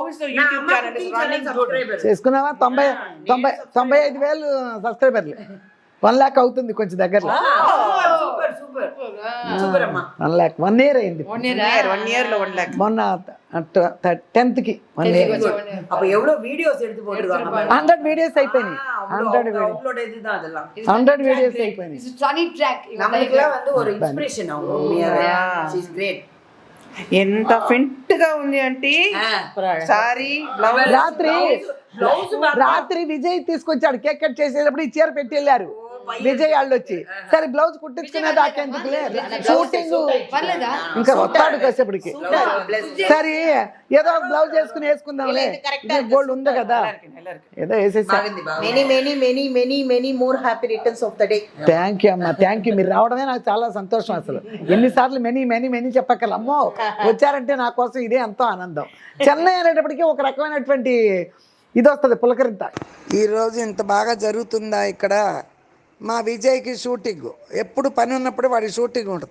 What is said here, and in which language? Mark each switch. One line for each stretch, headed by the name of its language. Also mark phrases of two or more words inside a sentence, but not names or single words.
Telugu: చేసుకున్నావా? 95,000 సబ్స్క్రైబర్లు. 1 lakh అవుతుంది కొంచెం దగ్గరలో. సూపర్ సూపర్ సూపర్ అమ్మా. 1 lakh 1 year అయింది. 1 year లో 1 lakh. మొన్న 10th కి 1 year.
Tamil: அப்ப எவ்வளவு வீடியோஸ் எடுத்து போட்டுருக்காங்க.
Telugu: 100 వీడియోస్ అయిపోయినాయి. 100
Tamil: அப்லோட் இதுதான் அதெல்லாம்.
Telugu: 100 వీడియోస్ అయిపోయినాయి.
English: funny track
Tamil: நமக்குலாம் வந்து ஒரு இன்ஸ்பிரேஷன் அவங்க உண்மையாவே.
English: she is great.
Telugu: ఎంత ఫిట్ గా ఉంది అంటే సారీ రాత్రి విజయ్ తీసుకొచ్చాడు కేక్ కట్ చేసేటప్పుడు ఈ చీర పెట్టి వెళ్ళారు విజయ్ వాళ్ళు వచ్చి. సరే బ్లౌజ్ కుట్టించుకునే దాకేందుకులే షూటింగ్ ఇంకా వస్తాడు కాసేపటికి. సరే ఏదో బ్లౌజ్ వేసుకుందాంలే గోల్డ్ ఉంది కదా ఏదో వేసేసా.
English: many more happy returns of the day. thank you
Telugu: అమ్మా,
English: thank you.
Telugu: మీరు రావడమే నాకు చాలా సంతోషం. అసలు ఎన్నిసార్లు మెనీ చెప్పక్కర్ల. అమ్మో వచ్చారంటే నా కోసం ఇదే ఎంతో ఆనందం. చెన్నై అనేటప్పటికీ ఒక రకమైనటువంటి ఇది వస్తుంది పులకరింత. ఈరోజు ఇంత బాగా జరుగుతుందా ఇక్కడ. మా విజయ్కి షూటింగ్ ఎప్పుడు పని ఉన్నప్పుడు వాడి షూటింగ్ ఉంటుంది.